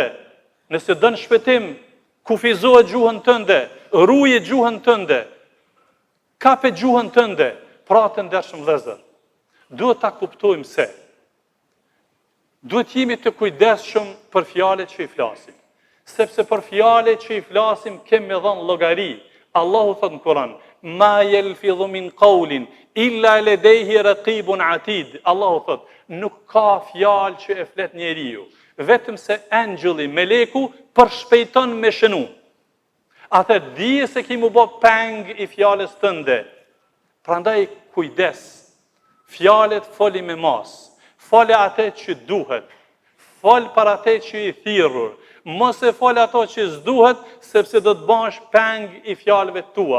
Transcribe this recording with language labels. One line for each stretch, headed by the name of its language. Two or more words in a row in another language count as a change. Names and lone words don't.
Albanian: Nëse dën shpëtim, kufizohet gjuhën tënde, ruje gjuhën tënde, kape gjuhën tënde." Pra të ndershëm vëllezër, duhet ta kuptojmë se duhet jemi të kujdesshëm për fjalët që i flasim. Sepse për fjalët që i flasim kemi me dhënë llogari. Allahu thot në Kur'an:
Arabic: "ما يلفظ من قول إلا لديه رقيب عتيد."
Albanian: Allahu thot: "Nuk ka fjalë që e flet njeriu, vetëm se angjulli, meleku përshpejton me shënu." Atë dije se ki mu bë peng i fjalës tënde. Prandaj kujdes, fjalët foli me mas, fole atë që duhet, fol për atë që i thirrur, mos e fol ato që s'duhet, sepse do të bash peng i fjalëve tua.